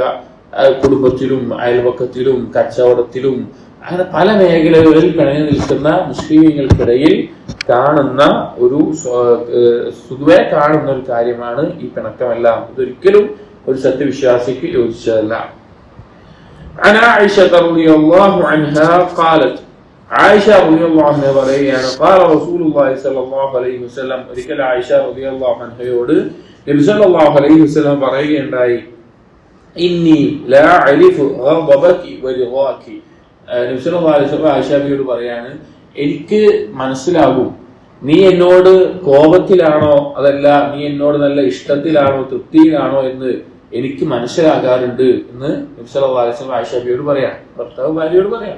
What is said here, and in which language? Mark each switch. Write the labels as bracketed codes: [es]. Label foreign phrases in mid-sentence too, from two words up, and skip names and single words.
[ml] കുടുംബത്തിലും അയൽപക്കത്തിലും കച്ചവടത്തിലും അങ്ങനെ പല മേഖലകളിൽ പിണങ്ങി നിൽക്കുന്ന മുസ്ലിങ്ങൾക്കിടയിൽ കാണുന്ന ഒരു പൊതുവെ കാണുന്ന ഒരു കാര്യമാണ് ഈ പിണക്കമെല്ലാം. ഇതൊരിക്കലും ഒരു സത്യവിശ്വാസിക്ക് യോജിച്ചതല്ല. [ar] عن عائشة رضي الله عنها قالت, [ml] ആയിഷ [ar] رضي الله عنها [ml] പറയുകയാണ്, [ar] قال رسول الله صلى الله عليه وسلم, [ml] ഒരിക്കൽ ആയിഷ റളിയല്ലാഹു അൻഹയോട് നബി [ar] صلى الله عليه وسلم [ml] പറയുകയുണ്ടായി, [ar] إني لا أعرف غضبك ورضاك. [ml] നബി [ar] صلى الله عليه وسلم [ml] ആയിഷയോട് പറയാണ്, എനിക്ക് മനസ്സിലാകും നീ എന്നോട് കോപത്തിലാണോ അതല്ല നീ എന്നോട് നല്ല ഇഷ്ടത്തിലാണോ തൃപ്തിയിലാണോ എന്ന് എനിക്ക് മനസ്സിലാകാറുണ്ട് എന്ന് നബി [ar] صلى الله عليه وسلم [ml] ആയിഷയോട് പറയാം, ഭർത്താവ് ഭാര്യയോട് പറയാം.